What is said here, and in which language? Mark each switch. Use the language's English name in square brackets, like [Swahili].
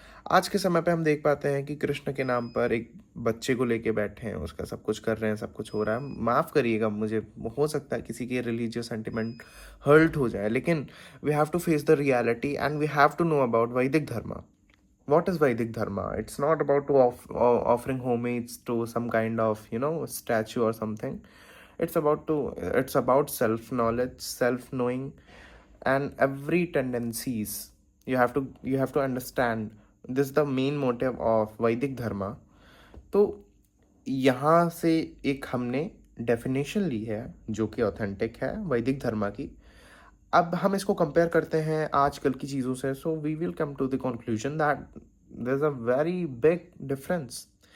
[Hindi] आज के समय पे हम देख पाते हैं कि कृष्ण के नाम पर एक बच्चे को लेके बैठे हैं, उसका सब कुछ कर रहे हैं, सब कुछ हो रहा है। माफ़ करिएगा मुझे, हो सकता है किसी के रिलीजियस सेंटिमेंट हर्ट हो जाए, लेकिन [English] We have to face the reality and we have to know about Vedic dharma. What is Vedic Dharma? It's not about offering homage to some kind of, statue or something. It's about self knowledge, self knowing, and every tendencies. You have to understand. This is the main motive of Vedic Dharma. [Hindi] तो यहाँ से एक हमने definition ली है जो कि authentic है वैदिक धर्म की. अब हम इसको कंपेयर करते हैं आजकल की चीज़ों से, [English] So we will come to the conclusion that there is a very big difference.